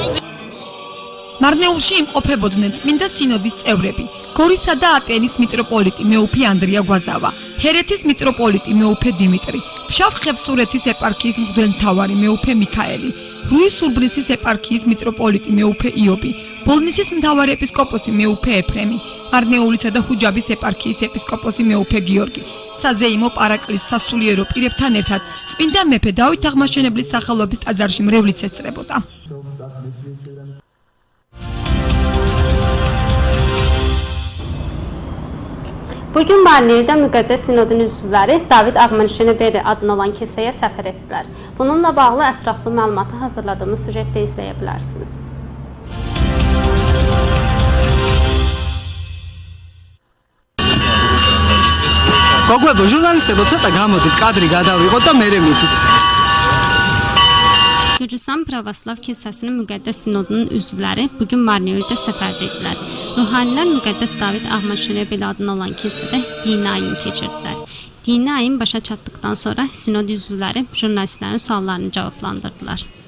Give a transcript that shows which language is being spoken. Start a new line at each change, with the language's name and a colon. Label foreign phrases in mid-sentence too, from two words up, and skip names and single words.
Georgian: მარნეულში იმყოფებოდნენ წმინდა სინოდის წევრები, გორისა და ატენის მიტროპოლიტი მეუფე ანდრია გვაზავა, ჰერეთის მიტროპოლიტი მეუფე დიმიტრი, ფშავ-ხევსურეთის ეპარქიის მღვდელმთავარი მეუფე მიქაელი, რუის-ურბნისის ეპარქიის მიტროპოლიტი მეუფე იობი, ბოლნისის მთავარი ეპისკოპოსი მეუფე ეფრემი, მარნეულისა და ხუჯაბის ეპარქიის ეპისკოპოსი მეუფე გიორგი. საზეიმო პარაკლის სასულიერო პირებთან ერთად წმინდა მეფე დავით აღმაშენებლის სახელობის ტაძარში მრევლიც ესწრებოდა.
Azerbaijani: Bugün Marneuli'de müqəddəs sinodun üzvləri David Ağmanşenebeli adını olan kilsəyə səfər etdilər. Bununla bağlı ətraflı məlumatı hazırladığımız süjetdə izləyə bilərsiniz.
Georgian: გოგვებო ჟურნალისტებო ცოტა გამოდით კადრი გადავიღოთ და მერე მიდით.
Azerbaijani: Gürcistan Pravoslav Kilsəsinin müqəddəs sinodunun üzvləri bugün Marneuli'də səfərdəydilər. Ruhanilər müqəddəs David Ağmanşenebeli adını olan kilsədə dini ayin keçirdilər. Dini ayin başa çatdıqdan sonra sinod üzvləri jurnalistlərin suallarını cavablandırdılar.